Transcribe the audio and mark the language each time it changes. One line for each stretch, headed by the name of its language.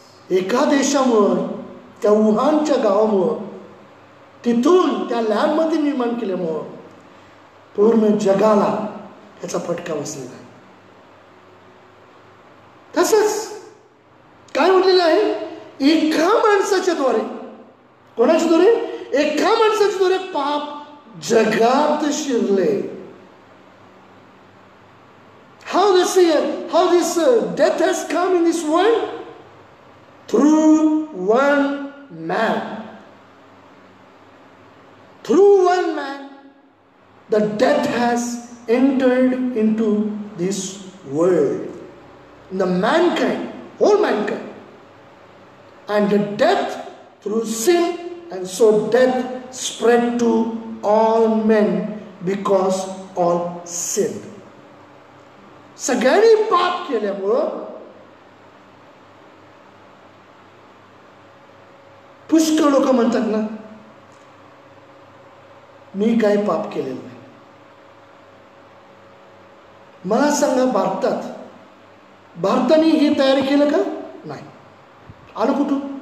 Marathi: एका देशामुळं, त्या वुहानच्या गावामुळं, तिथून त्या लॅबमध्ये निर्माण केल्यामुळं पूर्ण जगाला याचा फटका बसलेला आहे. तसंच काय म्हटलेलं आहे? एका माणसाच्या द्वारे, कोणाच्या द्वारे? एका माणसाच्या द्वारे पाप जगात शिरले.
English: How this death has come in this world? Through one man. Through one man, the death has entered into this world. The mankind, whole mankind. And the death through sin, and so death spread to all men because all sinned.
Marathi: सगळ्यांनी पाप केल्यामुळं पुष्कळ लोक म्हणतात ना, मी काय पाप केलेलं नाही. मला सांगा, भारताने हे तयार केलं का? नाही. आलं कुठून?